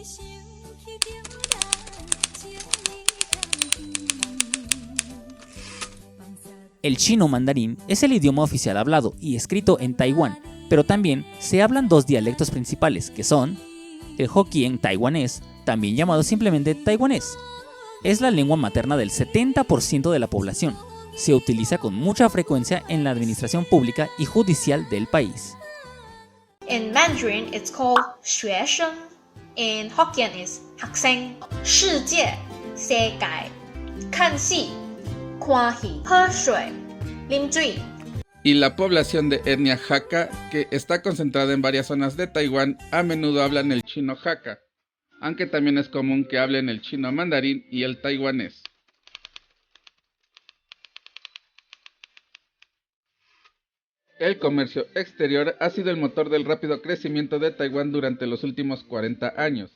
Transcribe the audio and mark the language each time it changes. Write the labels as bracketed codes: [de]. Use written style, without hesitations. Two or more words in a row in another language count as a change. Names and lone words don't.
[es] El chino mandarín es el idioma oficial hablado y escrito en Taiwán, pero también se hablan 2 dialectos principales que son el Hokkien taiwanés, también llamado simplemente taiwanés. Es la lengua materna del 70% de la población. Se utiliza con mucha frecuencia en la administración pública y judicial del país. [en] In Mandarin, it's called 学生. In Hokkien, it's [nan] 学生. 世界, 世界. 看戏, 看戏. 喝水, 啉水. [es] Y la población de etnia Hakka, que está concentrada en varias zonas de Taiwán, a menudo hablan el chino Hakka, aunque también es común que hablen el chino mandarín y el taiwanés. El comercio exterior ha sido el motor del rápido crecimiento de Taiwán durante los últimos 40 años.